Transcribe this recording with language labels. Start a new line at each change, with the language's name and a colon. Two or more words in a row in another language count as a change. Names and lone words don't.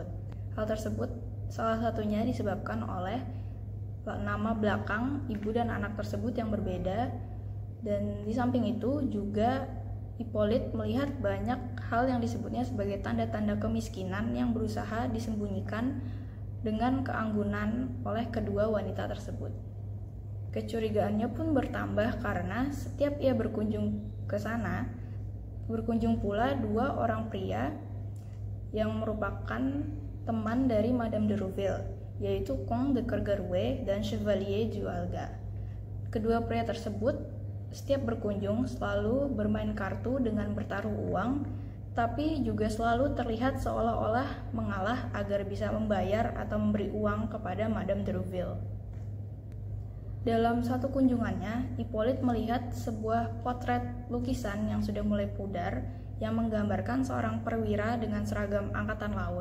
Indonesian: Hal tersebut salah satunya disebabkan oleh nama belakang ibu dan anak tersebut yang berbeda, dan di samping itu juga Hippolyte melihat banyak hal yang disebutnya sebagai tanda-tanda kemiskinan yang berusaha disembunyikan dengan keanggunan oleh kedua wanita tersebut. Kecurigaannya pun bertambah karena setiap ia berkunjung ke sana, berkunjung pula dua orang pria yang merupakan teman dari Madame de Rouville, yaitu Comte de Kergarouët dan Chevalier du Halga. Kedua pria tersebut setiap berkunjung selalu bermain kartu dengan bertaruh uang, tapi juga selalu terlihat seolah-olah mengalah agar bisa membayar atau memberi uang kepada Madame de Rouville. Dalam satu kunjungannya, Hippolyte melihat sebuah potret lukisan yang sudah mulai pudar yang menggambarkan seorang perwira dengan seragam angkatan laut.